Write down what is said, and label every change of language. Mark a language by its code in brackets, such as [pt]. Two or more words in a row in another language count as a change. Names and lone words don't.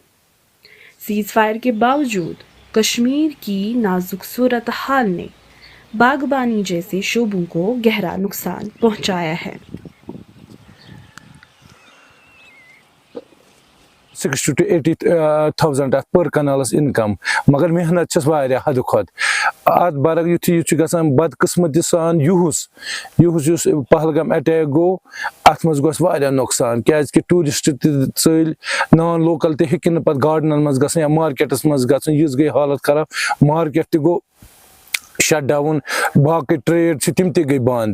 [ur] سیز فائر کے باوجود کشمیر کی نازک صورتحال نے باغبانی جیسے شعبوں کو گہرا نقصان پہنچایا ہے۔ [ks] 60 to 80,000 پر کنالس انکم، مگر محنت چھس واریاہ حد کھۄتہٕ اتھ برعکس یُتھُے گژھان بدقسمتی سان یُہُس یُس پہلگام اٹیک گوٚو اتھ منٛز گوٚو اَسہِ واریاہ نۄقصان، کیازکہِ ٹوٗرِسٹ تہِ ژٔلۍ، [en] non local [ks] تہِ ہیٚکہِ نہٕ پتہٕ گاڈنن منٛز گژھُن یا مارکیٹس منٛز گژھُن، یِژھ گٔے حالت خراب، مارکیٹ تہِ گوٚو [en] shut down, [ks] باقٕے ٹریڈ چھِ تِم تہِ گٔے بنٛد۔